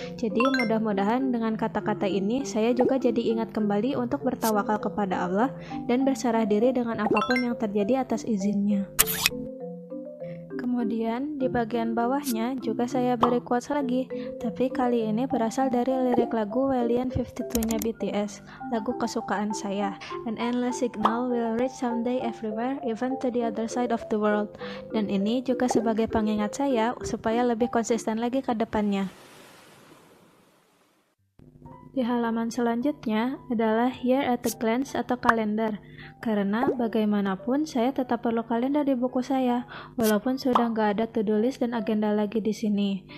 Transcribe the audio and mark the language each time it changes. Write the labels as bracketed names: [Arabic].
[Indonesian] Jadi mudah-mudahan dengan kata-kata ini saya juga jadi ingat kembali untuk bertawakal kepada Allah dan berserah diri dengan apapun yang terjadi atas izinnya. Kemudian di bagian bawahnya juga saya beri quotes lagi, tapi kali ini berasal dari lirik lagu Valiant 52-nya BTS, lagu kesukaan saya. [English] An endless signal will reach someday everywhere, even to the other side of the world. [Indonesian] Dan ini juga sebagai pengingat saya supaya lebih konsisten lagi ke depannya. Di halaman selanjutnya adalah Year at a Glance atau kalender, karena bagaimanapun saya tetap perlu kalender di buku saya, walaupun sudah nggak ada to-do list dan agenda lagi di sini.